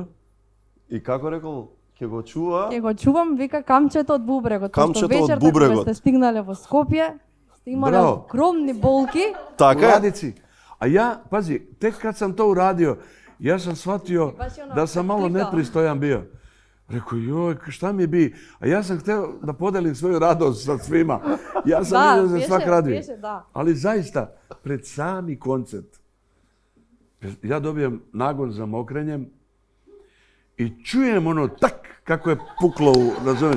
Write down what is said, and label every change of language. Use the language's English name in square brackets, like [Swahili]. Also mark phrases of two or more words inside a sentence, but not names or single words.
[Macedonian] И како рекол, ќе го чува? Ќе го чувам, вика камчето од бубрегот. Камчето од бубрегот. Кога сте стигнале во Скопје, сте имале огромни болки. Така е. [Serbian] А ја, пази, тек кад сам то урадио, ја сам сватио да сам мало непристојан био. Rekao, joj, šta mi bi? A ja sam htio da podelim svoju radost sa svima. Ja sam vidio za svak radio. Ali zaista, pred sami koncert, ja dobijem nagon za mokrenjem i čujem ono tak kako je puklo, razumiješ?